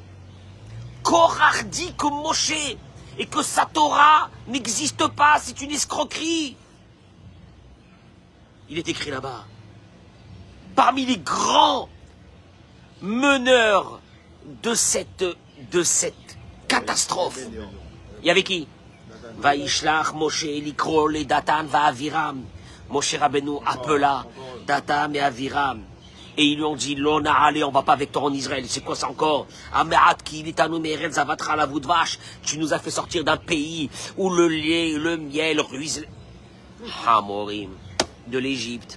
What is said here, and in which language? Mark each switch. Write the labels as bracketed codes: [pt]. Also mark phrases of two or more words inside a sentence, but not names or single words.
[fr] Korach dit que Moshe et que sa Torah n'existe pas, c'est une escroquerie. Il est écrit là-bas. Parmi les grands meneurs de cette catastrophe, il y avait qui? [he] וישלח משה לקרא לדתן ולאבירם. [fr] Moshe Rabbeinu appela Datan et Aviram. Et ils lui ont dit, Lona, allez, on va pas avec toi en Israël. C'est quoi ça encore? Tu nous as fait sortir d'un pays où le lait, le miel ruisselent. Hamorim, de l'Égypte.